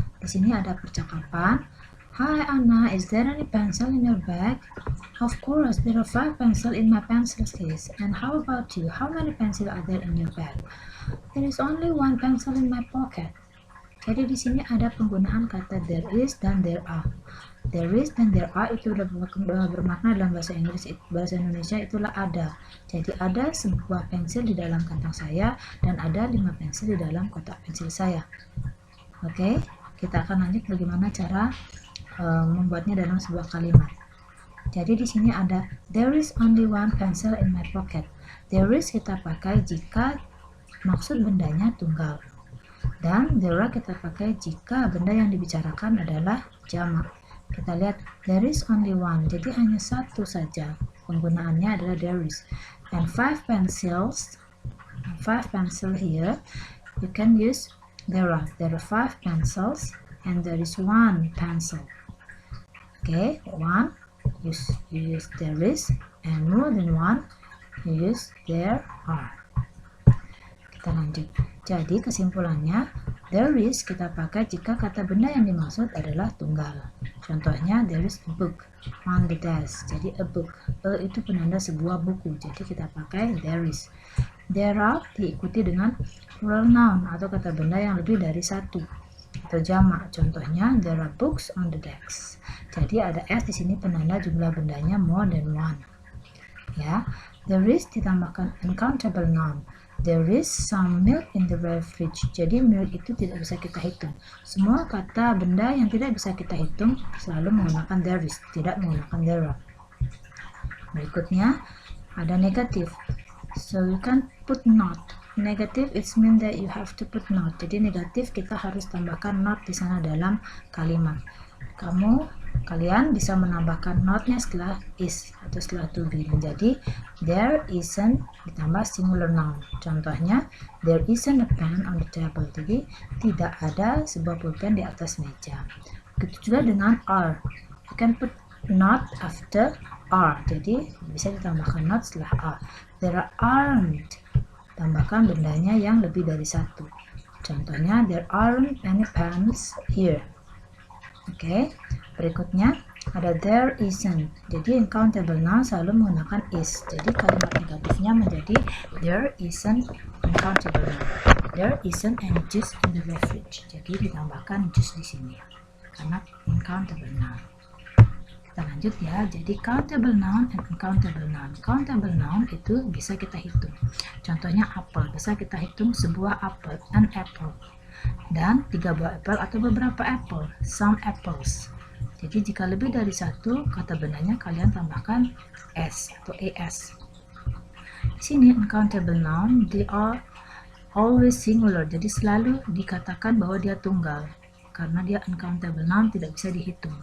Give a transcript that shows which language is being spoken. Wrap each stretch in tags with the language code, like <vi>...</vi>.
<id>Di sini ada percakapan.</id> <en>Hi Anna, is there any pencil in your bag? Of course, there are 5 pencils in my pencil case. And how about you? How many pencils are there in your bag? There is only 1 pencil in my pocket.</en> <id>Jadi di sini ada penggunaan kata there is dan there are. There is dan there are itu bermakna dalam bahasa Inggris, bahasa Indonesia itulah ada. Jadi ada sebuah pensil di dalam kantong saya dan ada 5 pensil di dalam kotak pensil saya. Oke, kita akan lanjut bagaimana cara membuatnya dalam sebuah kalimat. Jadi di sini ada</id> <en>there is only 1 pencil in my pocket.</en> <id>There is kita pakai jika maksud bendanya tunggal. Dan there are kita pakai jika benda yang dibicarakan adalah jamak. Kita lihat there is only 1. Jadi hanya satu saja. Penggunaannya adalah there is.</id> <en>And 5 pencils. 5 pencil here. You can use there are. There are 5 pencils and there is 1 pencil. Okay, 1 you use there is, and more than 1 you use there are.</en> <id>Kita lanjut. Jadi kesimpulannya there is kita pakai jika kata benda yang dimaksud adalah tunggal.</id> <en>Contohnya there is a book on the desk.</en> <id>Jadi a book, itu penanda sebuah buku. Jadi kita pakai there is. There are diikuti dengan plural noun atau kata benda yang lebih dari satu atau jamak. Contohnya</id> <en>there are books on the desk.</en> <id>Jadi ada s di sini penanda jumlah bendanya</id> <en>more than 1. Ya, there is ditambahkan uncountable noun. There is some milk in the fridge.</en> <id>Jadi milk itu tidak bisa kita hitung. Semua kata benda yang tidak bisa kita hitung selalu menggunakan there is, tidak menggunakan there are. Berikutnya ada negatif.</id> <en>So you can put not. Negatif it means that you have to put not.</en> <id>Jadi negatif kita harus tambahkan not di sana dalam kalimat. Kalian bisa menambahkan notnya setelah is atau setelah to be menjadi there isn't ditambah singular noun.</id> <en>Contohnya there isn't a pen on the table.</en> <id>Jadi tidak ada sebuah pulpen di atas meja. Begitu juga dengan are.</id> <en>You can put not after are.</en> <id>Jadi bisa ditambahkan not setelah are. There aren't. Tambahkan bendanya yang lebih dari satu.</id> <en>Contohnya there aren't any pens here.</en> <id>Oke, berikutnya ada there isn't. Jadi uncountable noun selalu menggunakan is. Jadi kalimat negatifnya menjadi there isn't uncountable noun.</id> <en>There isn't any juice in the fridge.</en> <id>Jadi ditambahkan juice di sini karena uncountable noun. Kita lanjut ya. Jadi countable noun and uncountable noun. Countable noun itu bisa kita hitung. Contohnya apple. Bisa kita hitung sebuah apple, an apple. Dan 3 buah apple atau beberapa apple, some apples. Jadi jika lebih dari satu kata bendanya kalian tambahkan s atau es. Di sini</id> <en>uncountable noun they are always singular.</en> <id>Jadi selalu dikatakan bahwa dia tunggal karena dia uncountable noun tidak bisa dihitung.</id>